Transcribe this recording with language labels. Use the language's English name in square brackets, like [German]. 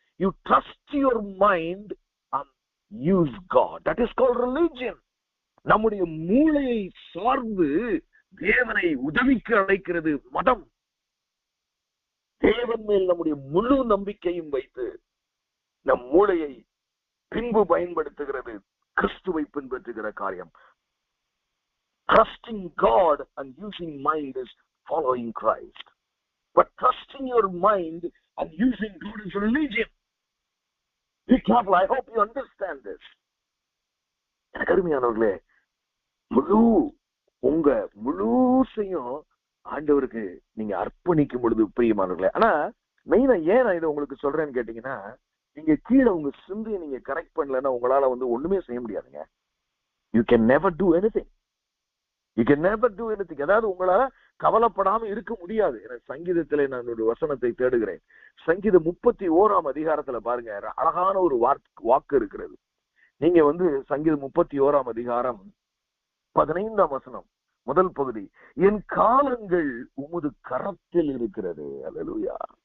[English] You trust your mind and use God. That is called religion. [Tamil] நம்முடைய மூளையை சார்ந்து தேவனை உதவிக்கு அழைக்கிறது மதம். தேவன் மேல் நம்முடைய முழு நம்பிக்கையும் வைத்து நம் மூளையை பின்பு பயன்படுத்துகிறது கிறிஸ்துவை பின்பற்றுகிற காரியம். [English] Trusting God and using mind is following Christ. But trusting your mind and using God is religion. Be careful. I hope you understand this. [Tamil] எனக்கு அருமையானவர்களே, உங்க முழுசையும் ஆண்டவருக்கு நீங்க அர்ப்பணிக்கும் பொழுது பிரியமானவர்களே. ஆனா மெயினா ஏன் நான் இதை உங்களுக்கு சொல்றேன்னு கேட்டீங்கன்னா, நீங்க கீழே உங்க சிந்தையை நீங்க கரெக்ட் பண்ணலன்னா உங்களால ஒண்ணுமே செய்ய முடியாதுங்க. [English] You can never do anything. You can never do anything. [Tamil] அதாவது உங்களால கவலைப்படாம இருக்க முடியாது. சங்கீதத்திலே நான் ஒரு வசனத்தை தேடுகிறேன். சங்கீதம் 31ஆம் அதிகாரத்துல பாருங்க, அழகான ஒரு வாக்கு இருக்கிறது. நீங்க சங்கீதம் 31ஆம் அதிகாரம் 15ஆம் வசனம் முதல் பகுதி, என் காலங்கள் உமது கரத்தில் இருக்கிறது. அல்லேலூயா.